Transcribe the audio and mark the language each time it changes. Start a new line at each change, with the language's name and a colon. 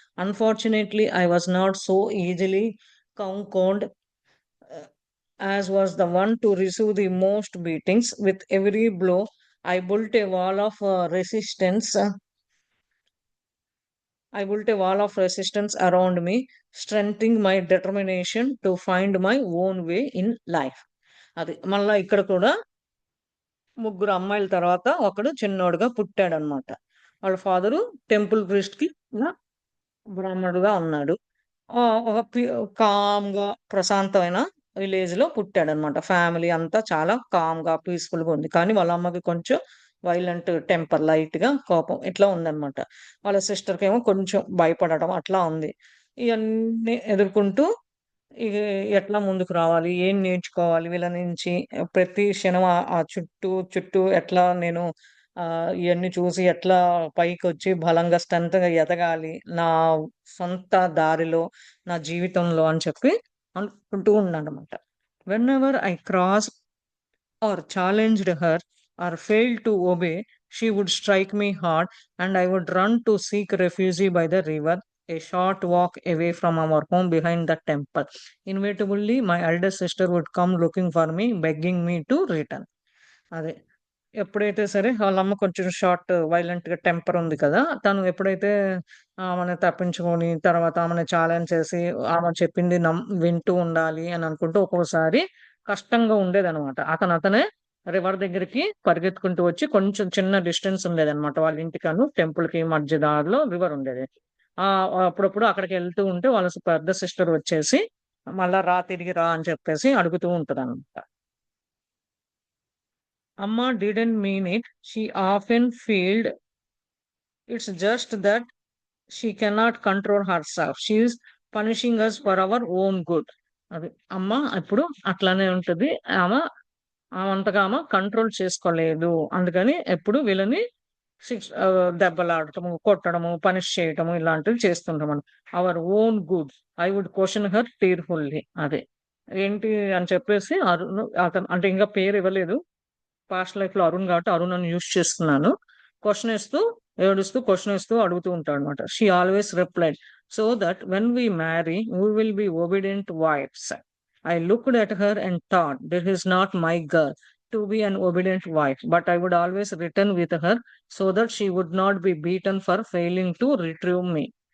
English: Unfortunately, I was not so easily conquered as was the one to receive the most beatings. With every blow, I built a wall of resistance. I built a wall of resistance around me, strengthening my determination to find my own way in life.
Telugu: అది మళ్ళా ఇక్కడ కూడా ముగ్గురు అమ్మాయిల తర్వాత ఒకడు చిన్నోడుగా పుట్టాడనమాట. వాళ్ళ father temple priest కి బ్రాహ్మణుడుగా ఉన్నాడు. ఒక కామ్‌గా ప్రశాంతమైన విలేజ్‌లో పుట్టాడనమాట. ఫ్యామిలీ అంతా చాలా కామ్‌గా, పీస్‌ఫుల్‌గా ఉంది. కానీ వాళ్ళ అమ్మకి కొంచెం వైలెంట్ టెంపర్, లైట్‌గా కోపం ఇట్లా ఉందనమాట. వాళ్ళ సిస్టర్‌కేమో కొంచెం భయపడడం అట్లా ఉంది. ఇయన్నీ ఎదుర్కొంటూ ఇగ ఎట్లా ముందుకు రావాలి? ఏం నేర్చుకోవాలి వీళ్ళ నుంచి? ప్రతి క్షణం ఆ చుట్టూ ఎట్లా నేను ఇయన్నీ చూసి ఎట్లా పైకొచ్చి బలంగా స్ట్రెంగ్త్‌గా ఎదగాలి. నా సొంత దారిలో, నా జీవితంలో అని చెప్పి అనుకుంటూ ఉన్నాననమాట.
English: Whenever I cross or challenged her or failed to obey, she would strike me hard and I would run to seek refuge by the river, a short walk away from our home behind the temple. Inevitably, my elder sister would come looking for me, begging me to return.
Telugu: అదే. ఎప్పుడైతే సరే వాళ్ళమ్మ కొంచెం వైలెంట్‌గా temper ఉంది కదా! తను ఎప్పుడైతే ఆమెని తప్పించుకొని, తర్వాత ఆమెని ఛాలెంజ్ చేసి, ఆమె చెప్పింది వింటూ ఉండాలి అని అనుకుంటూ ఒక్కోసారి కష్టంగా ఉండేదనమాట. అతనే రివర్ దగ్గరికి పరిగెత్తుకుంటూ వచ్చి కొంచెం చిన్న డిస్టెన్స్ ఉండేదనమాట. వాళ్ళ ఇంటికను టెంపుల్‌కి మధ్య దారిలో రివర్ ఉండేది. అప్పుడప్పుడు అక్కడికెళ్తూ ఉంటే వాళ్ళ పెద్ద సిస్టర్ వచ్చేసి, మళ్ళా తిరిగి రా అని చెప్పేసి అడుగుతూ ఉంటదనమాట.
English: Amma didn't mean it. She often felt it's just that she cannot control herself. She is punishing us for our own good.
Telugu: అది అమ్మ ఎప్పుడు అట్లానే ఉంటది. ఆమె ఆమంతగా ఆమె కంట్రోల్ చేసుకోలేదు. అందుకని ఎప్పుడు వీళ్ళని దెబ్బలాడటము, కొట్టడము, పనిష్ చేయటము ఇలాంటివి చేస్తుంటామని.
English: Our own good. I would question her tearfully.
Telugu: అదే. ఏంటి అని చెప్పేసి అతను అంటే ఇంకా పేరు ఇవ్వలేదు. పాస్ట్ లైఫ్‌లో అరుణ్ కాబట్టి అరుణ్ అని యూజ్ చేస్తున్నాను. క్వెషన్ ఏస్తూ, ఏడుస్తూ క్వెషన్ ఏస్తూ అడుగుతూ ఉంటాడనమాట.
English: She always replied, "so that when we marry we will be obedient wives." I looked at her and thought, this is not my girl to be an obedient wife, but I would always return with her so that she would not be beaten for failing to retrieve me.